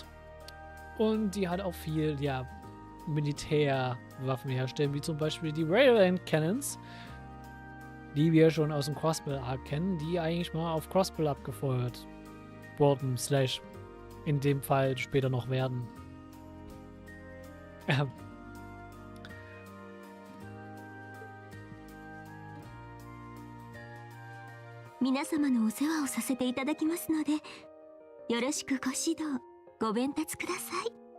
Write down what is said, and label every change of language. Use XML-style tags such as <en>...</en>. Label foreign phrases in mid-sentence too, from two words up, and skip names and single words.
<de>Und die hat auch viel, ja, Militärwaffen herstellen, wie zum Beispiel die</de> <en>Railway Cannons,</en> <de>die wir schon aus dem Crossbell Arc kennen, die eigentlich mal auf Crossbell abgefeuert wurden, slash in dem Fall später noch werden.</de> <ja>皆様のお世話をさせていただきますので、よろしくご指導、ご鞭撻ください。</ja>